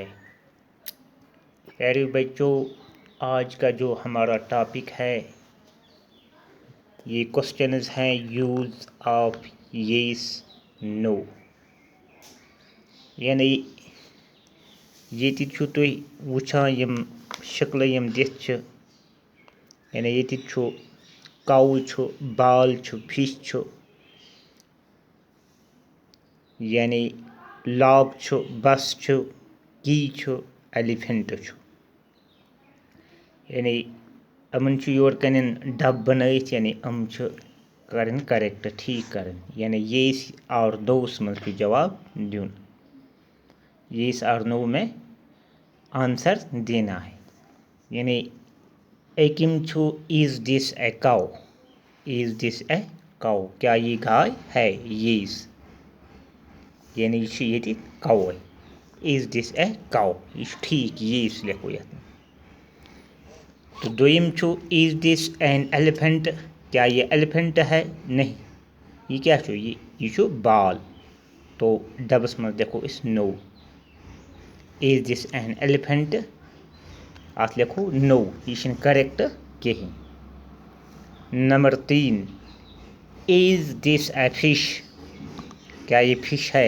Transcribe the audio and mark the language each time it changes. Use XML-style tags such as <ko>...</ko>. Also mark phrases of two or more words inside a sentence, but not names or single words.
<hi>प्यारे बच्चों, आज का जो हमारा टॉपिक है ये क्वेश्चंस हैं</hi> <en>use of yes no.</en> <ks>यानी ये तुई वुछान यम शक्ल यम दिथ छ, यानी ये छु काउ छु, बाल छु, फिश छु, यानी लॉग छु, बस छु, की छु, एलिफेंट छु। यानी अमन छु योर कन डब बनैत, यानी अम छु करन करेक्ट ठीक करन, यानी</ks> <hi>येस और नोस में</hi> <ks>छु जवाब दुन।</ks> <hi>येस और नो में आंसर देना है।</hi> <ks>यानी एकिम छु</ks> <en>Is this a cow, is this a cow,</en> <hi>क्या ये गाय है? येस, यानी ये काउ है।</hi> <en>Is this a cow,</en> <hi>ये ठीक येस लिखो ये।</hi> <ks>तो दोयम छु</ks> <en>Is this an elephant,</en> <hi>क्या ये एलिफेंट है?</hi> <ks>नहीं, ये क्या छु? ये छु बाल।</ks> <hi>तो डबस में देखो</hi> <en>is no. Is this an elephant,</en> <hi>आप लिखो नो, ये करेक्ट कहीं।</hi> <en>number 3, is this a fish,</en> <hi>क्या ये फिश है?</hi>